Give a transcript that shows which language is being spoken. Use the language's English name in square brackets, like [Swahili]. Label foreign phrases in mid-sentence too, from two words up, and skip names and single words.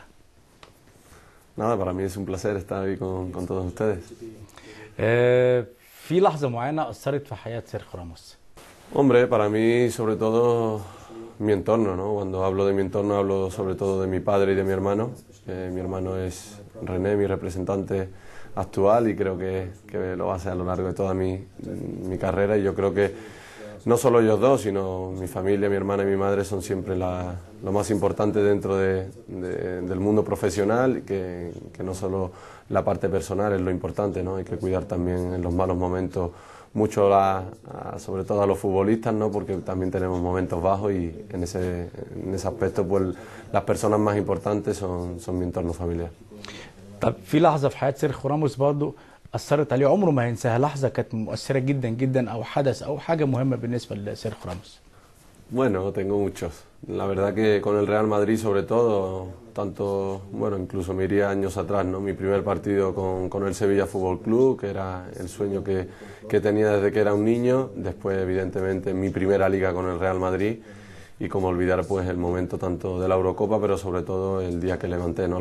[Spanish] Nada, para mí es un placer estar ahí con todos ustedes. [Arabic] في لحظة معينة أثرت في حياة سيرخيو راموس. [Spanish] Hombre, para mí sobre todo mi entorno, ¿no? Cuando hablo de mi entorno hablo sobre todo de mi padre y de mi hermano. Mi hermano es René, mi representante actual, y creo que lo va a ser a lo largo de toda mi carrera, y yo creo que no solo ellos dos, sino mi familia, mi hermana y mi madre son siempre lo más importante dentro del mundo profesional, que no solo la parte personal es lo importante, ¿no? Hay que cuidar también en los malos momentos mucho sobre todo a los futbolistas, ¿no? Porque también tenemos momentos bajos, y en ese aspecto pues las personas más importantes son mi entorno familiar. [Arabic] طب في لحظة في حياة سيرخيو راموس برضه أثرت عليه عمره ما هينساها، لحظة كانت مؤثرة جدا جدا أو حدث أو حاجة مهمة بالنسبة لسيرخيو راموس؟ [Spanish] Bueno, tengo muchos. La verdad que con el Real Madrid sobre todo, tanto, bueno, incluso me iría años atrás, ¿no? Mi primer partido con el Sevilla Fútbol Club, que era el sueño que tenía desde que era un niño. Después, evidentemente, mi primera liga con el Real Madrid, y como olvidar pues el momento tanto de la Eurocopa, pero sobre todo el día que levanté, ¿no?